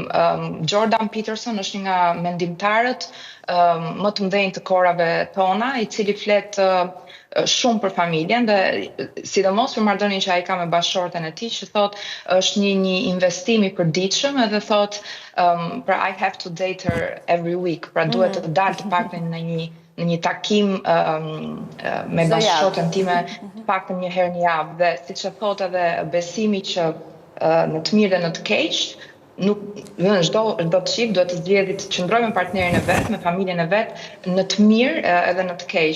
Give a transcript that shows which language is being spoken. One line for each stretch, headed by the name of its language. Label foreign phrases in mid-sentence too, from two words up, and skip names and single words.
Albanian: Jordan Peterson është një nga mendimtarët më të mëdhenj të kohërave tona, i cili flet shumë për familjen dhe sidomos për marrëdhënien që ai ka me bashkëshorten e tij, që thot është një investim i përditshëm edhe thot pra
English: I have to date her every week,
Albanian: pra duhet të dalë të paktën në një takim me bashkëshorten time të paktën një herë në javë dhe siç e thot edhe besimi që në të mirë dhe në të keq nuk çdo çift duhet të zgjedhë të qëndrojë me partnerin e vet, me familjen e vet, në të mirë edhe në të keq.